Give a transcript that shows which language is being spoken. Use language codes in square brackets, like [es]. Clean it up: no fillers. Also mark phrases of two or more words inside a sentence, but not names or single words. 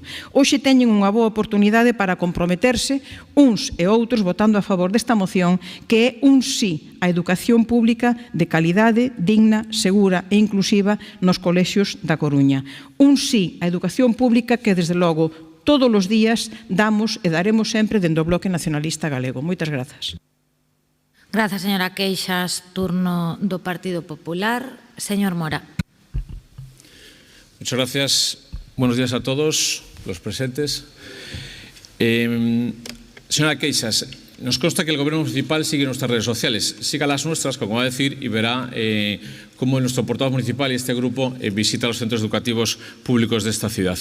[gl] Hoxe teñen unha boa oportunidade para comprometerse uns e outros votando a favor desta moción, que é un sí á educación pública de calidade, digna, segura e inclusiva nos colexios da Coruña. Un sí á educación pública que, desde logo, todos os días damos e daremos sempre dende o Bloque Nacionalista Galego. Moitas grazas. Grazas, señora Queixas. Turno do Partido Popular. Señor Mora. [es] Muchas gracias. Buenos días a todos los presentes. Señora Queixas, nos consta que el Gobierno Municipal sigue nuestras redes sociales. Siga las nuestras, como va a decir, y verá cómo nuestro portavoz municipal y este grupo visita los centros educativos públicos de esta ciudad.